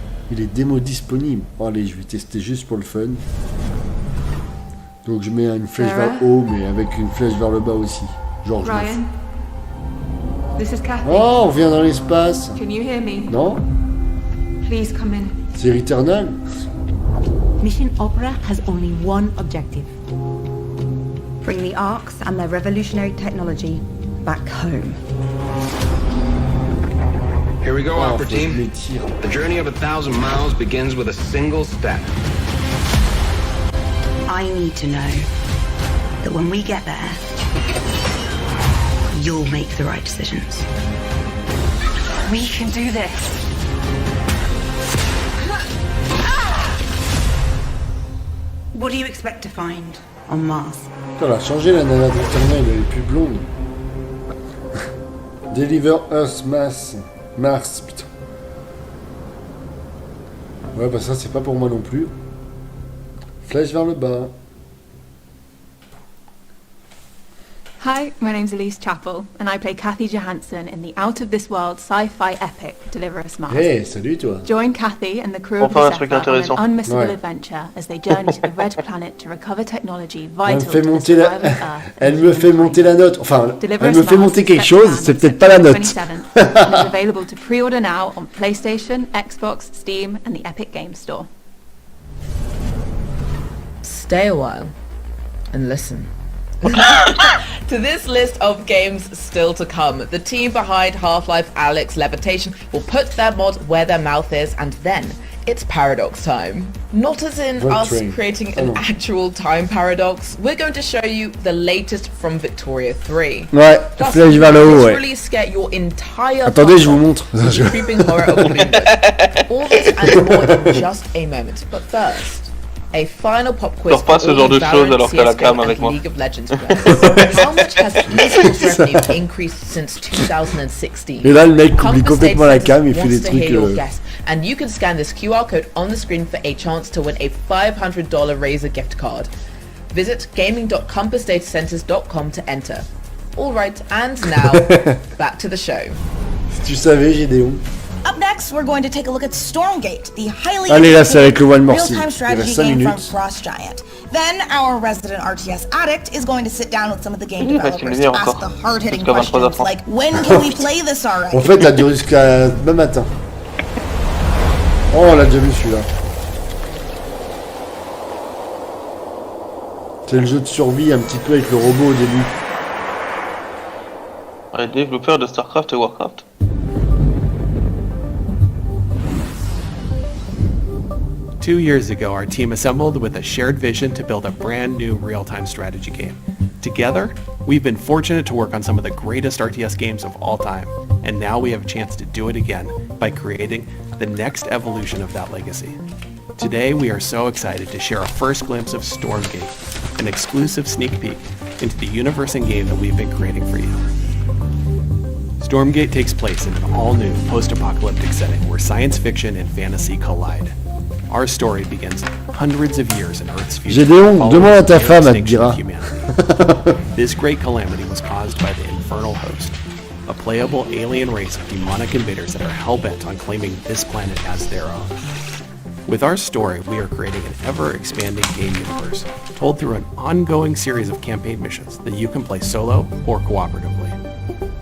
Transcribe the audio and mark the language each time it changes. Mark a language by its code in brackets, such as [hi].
[fr] Il est démo disponible. Oh, allez, je vais tester juste pour le fun. Donc je mets une flèche vers le haut, mais avec une flèche vers le bas aussi. Genre je [en] Ryan, this is Kathy. [fr] Oh, on vient dans l'espace. [en] Can you hear me? [fr] Non? [en] Please come in. [fr] C'est Returnal? [en] Mission Opera has only one objective. Bring the Arks and their revolutionary technology back home. Here we go, Opera Team. The journey of 1,000 miles begins with a single step. I need to know that when we get there, you'll make the right decisions. We can do this. What do you expect to find on Mars? [fr] Elle a changé la nana de Returnal, elle est plus blonde. Deliver Earth Mars, putain. Ouais, bah ça c'est pas pour moi non plus. Flèche vers le bas. [en] Hi, my name's Elise Chappell, and I play Kathy Johansson in the out-of-this-world sci-fi epic Deliver Us Mars. [fr] Hey, salut toi. [en] Join Kathy and the crew of the Zephyr on an unmissable adventure as they journey to the Red Planet to recover technology vital to the survival of Earth. [fr] Elle me fait monter la note. Enfin, elle me fait monter quelque chose, c'est peut-être pas la note. [en] And is available to pre-order now on PlayStation, Xbox, Steam, and the Epic Games Store. Stay a while and listen. To this list of games still to come, the team behind Half-Life Alyx Levitation will put their mod where their mouth is, and then it's paradox time. Not as in us creating an actual time paradox, we're going to show you the latest from Victoria 3. [fr] Ouais, flèche vers le haut, ouais. [en] Really scare your entire [fr] Attendez, je vous montre. [en] Creeping horror of Bloomberg. All this and more in just a moment, but first, a final pop quiz [fr] pas ce genre de choses alors qu'à la cam avec moi. [en] League of Legends players. How much has esports revenue increased since 2016? [fr] Et là, le mec oublie complètement la cam, il fait des trucs. [en] And you can scan this QR code on the screen for a chance to win a $500 Razer gift card. Visit gaming.compassdatacenters.com to enter. All right, and now back to the show. [fr] Si tu savais, Gédéon. [en] Up next, we're going to take a look at Stormgate, the highly [fr] Allez, là, c'est avec le One More [en] real-time strategy game from Frost Giant. Then our resident RTS addict is going to sit down with some of the game developers to ask the hard-hitting questions like, when can we play this already? [fr] En fait, il a duré jusqu'à demain matin. Oh, on l'a déjà vu celui-là. C'est le jeu de survie un petit peu avec le robot au début. Les développeurs de StarCraft et Warcraft. [en] Two years ago, our team assembled with a shared vision to build a brand new real-time strategy game. Together, we've been fortunate to work on some of the greatest RTS games of all time, and now we have a chance to do it again by creating the next evolution of that legacy. Today, we are so excited to share a first glimpse of Stormgate, an exclusive sneak peek into the universe and game that we've been creating for you. Stormgate takes place in an all-new post-apocalyptic setting where science fiction and fantasy collide. Our story begins hundreds of years in Earth's future. [fr] Gédéon, demande à ta femme, elle te dira. [en] This great calamity was caused by the Infernal Host, a playable alien race of demonic invaders that are hell-bent on claiming this planet as their own. With our story, we are creating an ever-expanding game universe, told through an ongoing series of campaign missions that you can play solo or cooperatively.